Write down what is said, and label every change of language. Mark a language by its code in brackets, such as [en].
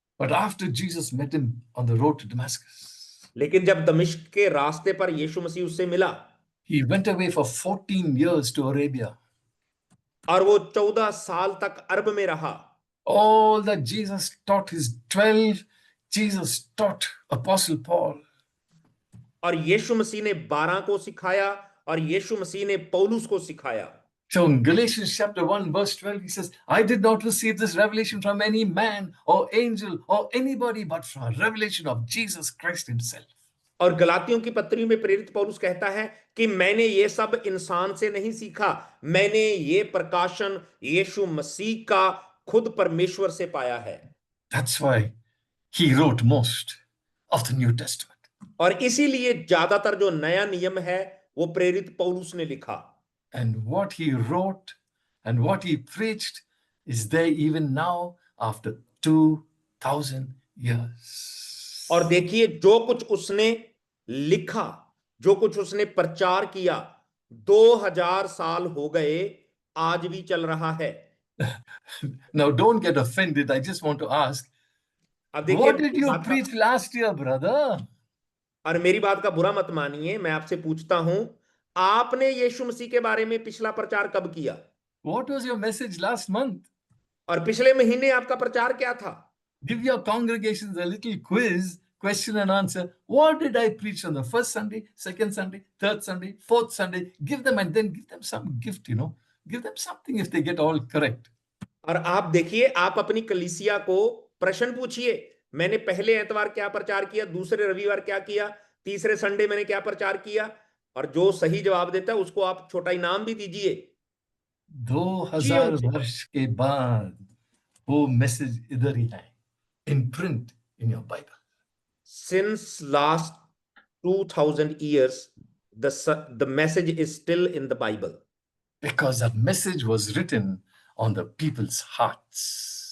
[en] But after Jesus met him on the road to Damascus, [hi] लेकिन जब दमिश्क के रास्ते पर यीशु मसीह उससे मिला, [en] he went away for 14 years to Arabia. [hi] और वो 14 साल तक अरब में रहा। [en] All that Jesus taught his 12, Jesus taught Apostle Paul. [hi] और यीशु मसीह ने 12 को सिखाया, और यीशु मसीह ने पौलुस को सिखाया। [en] So in Galatians chapter 1 verse 12, he says, I did not receive this revelation from any man or angel or anybody, but from a revelation of Jesus Christ himself. [hi] और गलातियों की पत्री में प्रेरित पौलुस कहता है कि मैंने ये सब इंसान से नहीं सीखा, मैंने ये प्रकाशन यीशु मसीह का खुद परमेश्वर से पाया है। [en] That's why he wrote most of the New Testament. [hi] और इसीलिए ज्यादातर जो नया नियम है वो प्रेरित पौलुस ने लिखा। [en] And what he wrote and what he preached is there even now after 2000 years. [hi] और देखिए, जो कुछ उसने लिखा, जो कुछ उसने प्रचार किया, 2000 साल हो गए, आज भी चल रहा है। [en] Now don't get offended. I just want to ask, [hi] अब देखिए, [en] what did you preach last year, brother? [hi] और मेरी बात का बुरा मत मानिए, मैं आपसे पूछता हूं, आपने यीशु मसीह के बारे में पिछला प्रचार कब किया? [en] What was your message last month? [hi] और पिछले महीने आपका प्रचार क्या था? [en] Give your congregations a little quiz, question and answer. What did I preach on the first Sunday, second Sunday, third Sunday, fourth Sunday? Give them and then give them some gift, Give them something if they get all correct. [hi] और आप देखिए, आप अपनी कलीसिया को प्रश्न पूछिए, मैंने पहले एतवार क्या प्रचार किया, दूसरे रविवार क्या किया, तीसरे संडे मैंने क्या प्रचार किया, और जो सही जवाब देता है उसको आप छोटा इनाम भी दीजिए। 2000 वर्ष के बाद वो मैसेज इधर ही है, [en] in print in your Bible. Since last 2000 years, the message is still in the Bible. Because the message was written on the people's hearts.